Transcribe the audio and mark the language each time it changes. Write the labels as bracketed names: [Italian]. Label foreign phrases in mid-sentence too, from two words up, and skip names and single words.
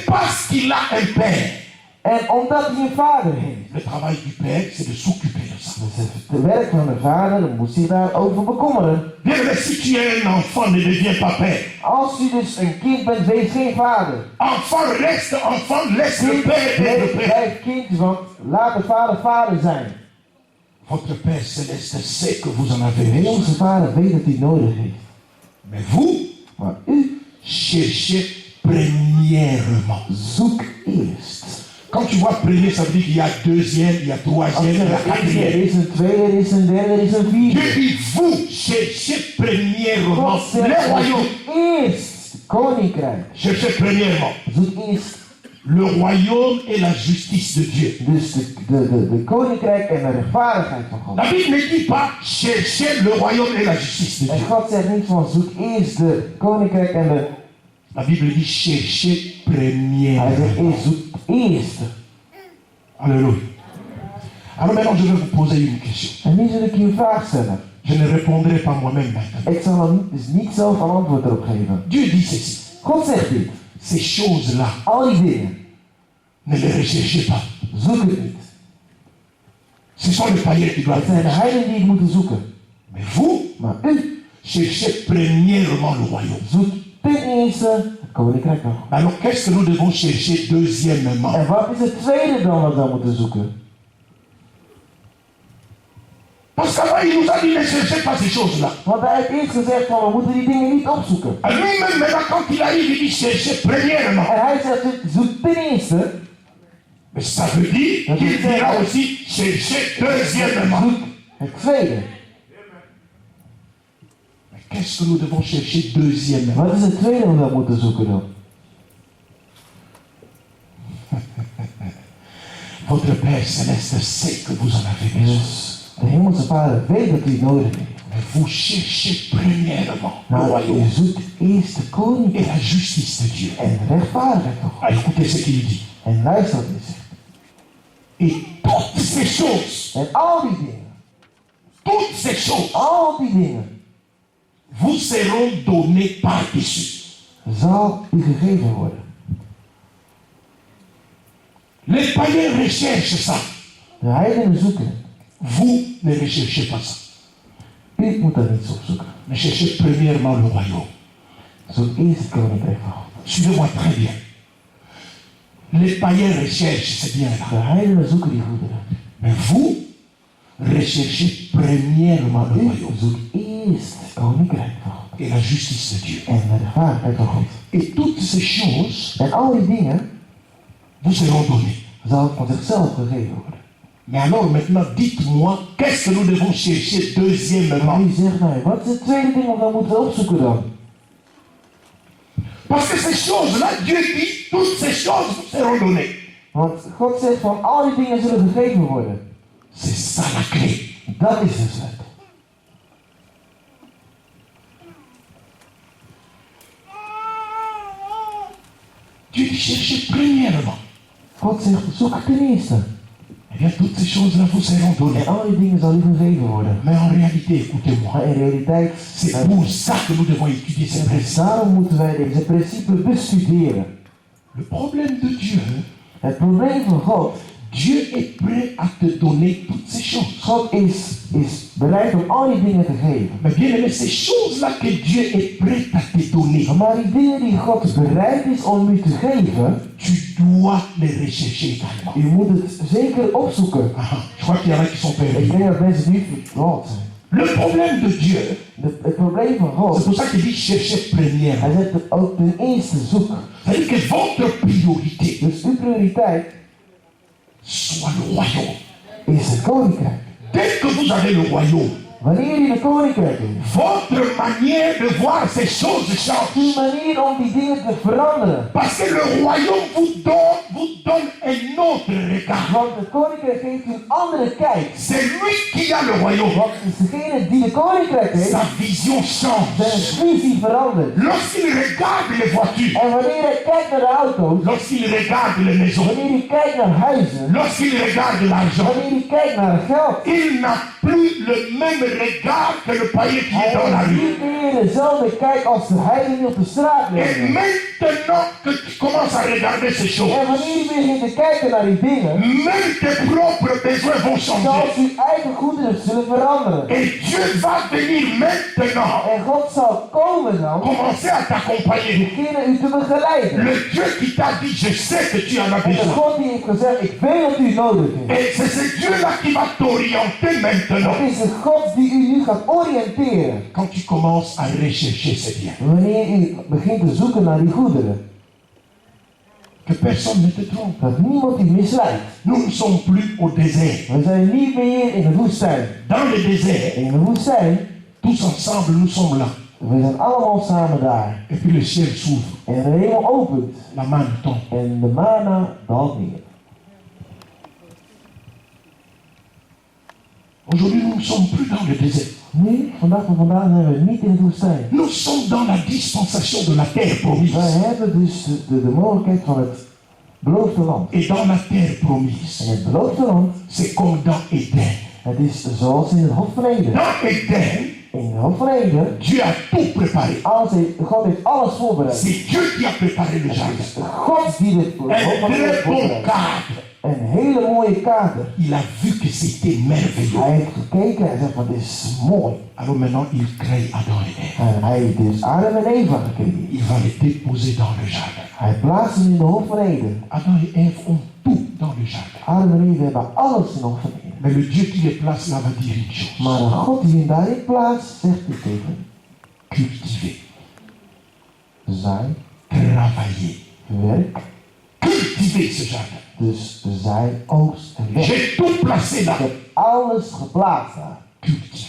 [French] Et parce qu'il a un père, [Dutch] En omdat hij een vader heeft. [French] Le travail du père, c'est de s'occuper de ça. [Dutch] Dus het werk van de vader moet zich daarover bekommeren. [French] Bien, mais si tu es un enfant, ne deviens pas père. [Dutch] Als u dus een kind bent, wees geen vader. [French] Enfant reste enfant, laisse le [Dutch] Kind [French] père être le père. [Dutch] blijft kind, want laat de vader vader zijn. [French] Votre Père céleste sait que vous en avez [Dutch] De [French] besoin. [Dutch] hemelse vader weet dat hij het nodig heeft. [French] Mais vous, [Dutch] Maar u [French] cherchez premièrement. [Dutch] zoekt eerst. [French] Quand tu vois premier, ça veut dire qu'il y a deuxième, il y a [Dutch] Als [French] troisième, il y a [Dutch] er een [French] quatrième. [Dutch] is, een tweede, er is een derde, er is een [French] Dieu [Dutch] vierde. [French] dit, vous cherchez premièrement [Dutch] God zegt, [French] le royaume. [Dutch] eerst het koninkrijk. [French] Cherchez premièrement [Dutch] Zoek eerst [French] le royaume et la justice de Dieu. [Dutch] dus de koninkrijk en de rechtvaardigheid van God. [French] La Bible ne dit pas cherchez le royaume et la justice de [Dutch] En [French] Dieu. [Dutch] God zegt niet van zoek eerst de koninkrijk en de... [French] La Bible dit cherchez [Dutch] Hij zegt [French] premièrement. [Dutch] eerst, zoek eerst. [French] Alléluia. Alors maintenant, je vais vous poser une question. [Dutch] En nu zal ik je een vraag stellen. [French] Je ne répondrai pas moi-même maintenant. [Dutch] Ik zal er dus niet zelf een antwoord erop geven. [French] Dieu dit ceci. [Dutch] God zegt dit. [French] Ces choses-là, [Dutch] Al die dingen, [French] ne les recherchez pas. [Dutch] zoek het niet. [French] Ce sont les païens qui [Dutch] Het [French] doivent [Dutch] zijn de [French] faire. [Dutch] heidenen die het moeten zoeken. [French] Mais vous, [Dutch] Maar u [French] cherchez premièrement le royaume. [Dutch] zoekt ten eerste het koninkrijk van God. [French] Alors, qu'est-ce que nous devons chercher deuxièmement? [Dutch] En wat is het tweede dan wat we moeten zoeken? [French] Parce qu'avant, il nous a dit ne cherchez pas ces choses-là. [Dutch] Want hij heeft eerst gezegd van we moeten die dingen niet opzoeken. [French] Et lui-même, maintenant, quand il arrive, il dit cherchez premièrement. [Dutch] En hij zegt zoek ten eerste. [French] Mais ça veut dire qu'il dira aussi cherchez deuxièmement. [Dutch] Zoek het tweede. [French] Mais qu'est-ce que nous devons chercher deuxièmement? [Dutch] Wat is het tweede wat we moeten zoeken dan? [French] Votre Père Céleste sait que vous en avez besoin. [Dutch] Dus de hemelse vader weet dat u het nodig heeft. [French] Mais vous cherchez premièrement le [Dutch] Maar [French] royaume [Dutch] je zoekt eerst de [French] et [Dutch] koninkrijk [French] la justice de Dieu. [Dutch] en de rechtvaardigheid van God. [French] Ah, écoutez ce qu'il dit. [Dutch] En luister wat hij zegt. [French] Et toutes ces choses, [Dutch] En al die dingen, [French] toutes ces choses [Dutch] al die dingen, [French] vous seront données par-dessus. [Dutch] zal u gegeven worden. [French] Les païens recherchent ça. [Dutch] De heidenen zoeken het. [French] Vous ne recherchez pas ça. [Dutch] U moet daar niets op zoeken. [French] Mais cherchez premièrement le royaume. [Dutch] Zoek eerst het koninkrijk van God. [French] Suivez-moi très bien. Les païens recherchent, c'est bien [Dutch] De [French] là. [Dutch] heidenen zoeken die goederen. [French] Mais vous recherchez premièrement le [Dutch] U [French] royaume [Dutch] zoekt eerst het koninkrijk van God. [French] et la justice de Dieu. [Dutch] En de rechtvaardigheid van God. [French] Et toutes ces choses [Dutch] En al die dingen [French] vous seront données. [Dutch] zal van zichzelf gegeven worden. [French] Mais alors maintenant, dites-moi, qu'est-ce que nous devons chercher deuxièmement? [Dutch] Maar u zegt mij, wat is het tweede ding wat we moeten opzoeken dan? [French] Parce que ces choses-là, Dieu dit, toutes ces choses vous seront données. [Dutch] Want God zegt van al die dingen zullen gegeven worden. [French] C'est ça la clé. [Dutch] Dat is de sleutel. [French] Dieu dit, cherchez premièrement. [Dutch] God zegt, zoek ten eerste. [French] Eh bien, toutes ces choses-là vous seront données. [Dutch] En al die dingen zal u gegeven worden. [French] Mais en réalité, écoutez-moi, [Dutch] Maar in realiteit, [French] c'est pour ça que nous devons étudier ces principes. [Dutch] daarom moeten wij deze principes bestuderen. [French] Le problème de Dieu, [Dutch] Het probleem van God, [French] Dieu est prêt à te donner toutes ces choses. [Dutch] God is bereid om al die dingen te geven. [French] Mais bien aimé, ces choses-là que Dieu est prêt à te donner, [Dutch] Maar die dingen die God bereid is om u te geven, [French] tu dois les rechercher également. [Dutch] u moet het zeker opzoeken. [French] Ah, je crois qu'il y en a qui sont [Dutch] Ik [French] perdus. [Dutch] denk dat mensen nu verdwaald zijn. [French] Le problème de Dieu, [Dutch] Het probleem van [French] c'est [Dutch] God, [French] pour ça qu'il dit chercher première. [Dutch] hij zegt het ook ten eerste zoek. [French] C'est-à-dire que votre priorité [Dutch] Dus uw prioriteit [French] soit le royaume. [Dutch] is het koninkrijk. [French] Dès que vous avez le royaume, [Dutch] Wanneer je de koninkrijk hebt, [French] votre manière de voir ces choses [Dutch] uw [French] change. [Dutch] manier om die dingen te veranderen. [French] Parce que le royaume vous donne un autre regard. [Dutch] Want het koninkrijk geeft u een andere kijk. [French] C'est lui qui a le royaume. [Dutch] Want het is degene die de koninkrijk heeft, [French] Sa vision change. [Dutch] zijn visie verandert. [French] Lorsqu'il regarde les voitures, [Dutch] En wanneer hij kijkt naar de auto's, [French] lorsqu'il regarde les maisons, [Dutch] wanneer hij kijkt naar huizen, [French] lorsqu'il regarde l'argent, [Dutch] wanneer hij kijkt naar het geld, [French] il n'a plus le même regard que le païen qui est dans la [Dutch] hij heeft [French] rue. [Dutch] niet meer dezelfde kijk als de heidenen die op de straat [French] Et [Dutch] leven. [French] maintenant que tu commences à regarder ces choses, [Dutch] En wanneer u begint te kijken naar die dingen, [French] même tes propres besoins vont changer. [Dutch] zelfs uw eigen goederen zullen veranderen. [French] Et Dieu va venir maintenant [Dutch] En God zal komen dan, [French] commencer à t'accompagner. [Dutch] beginnen u te begeleiden. [French] Le Dieu qui t'a dit, je sais que tu en as [Dutch] En de [French] besoin. [Dutch] God die heeft gezegd, ik weet dat u nodig heeft. [French] Et c'est ce Dieu-là qui va t'orienter maintenant. [Dutch] Het is de God die u nu gaat oriënteren. [French] Quand tu commences à rechercher ces biens. [Dutch] Wanneer u begint te zoeken naar die goederen. [French] Que personne ne te trompe. [Dutch] Dat niemand u misleidt. [French] Nous ne sommes plus au désert. [Dutch] We zijn niet meer in de woestijn. [French] Dans le désert, [Dutch] In de woestijn, [French] tous ensemble, nous sommes là. [Dutch] we zijn allemaal samen daar. [French] Et puis le ciel s'ouvre. [Dutch] En de hemel opent. [French] La manne tombe. [Dutch] En de mana daalt neer. [French] Aujourd'hui, nous ne sommes plus dans le désert. [Dutch] Nu, vandaag van vandaag zijn we niet in de woestijn. [French] Nous sommes dans la dispensation de la terre promise. [Dutch] Wij hebben dus de mogelijkheid van het beloofde land. [French] Et dans la terre promise, [Dutch] En het beloofde land, [French] c'est comme dans Éden. [Dutch] het is zoals in het Hof van Eden. [French] Dans Éden, [Dutch] In het Hof van Eden, [French] Dieu a tout préparé. [Dutch] God heeft alles voorbereid. [French] C'est Dieu qui a préparé le jardin. [Dutch] God die het Hof [French] Un [Dutch] van Eden [French] très bon [Dutch] voorbereidt. [French] cadre. [Dutch] Een hele mooie kader. [French] Il a vu que c'était merveilleux. [Dutch] Hij heeft gekeken en zegt van dit is mooi. [French] Alors maintenant, il crée Adam et Ève. [Dutch] En hij heeft dus Adam en Eva gecreëerd. [French] Il va les déposer dans le jardin. [Dutch] Hij plaatst hem in de Hof van Eden. [French] Adam et Ève ont tout dans le jardin. [Dutch] Adam en Eva hebben alles in de Hof van Eden. [French] Mais le Dieu qui les place là va dire une chose. [Dutch] Maar de God die hem daarin plaatst, zegt dit tegen hem. [French] Cultiver, [Dutch] Zij, [French] travailler. [Dutch] werk, [French] Cultiver ce jardin. [Dutch] dus zij, oogst en werk. [French] J'ai tout placé là. [Dutch] Ik heb alles geplaatst daar. [French] Cultiver.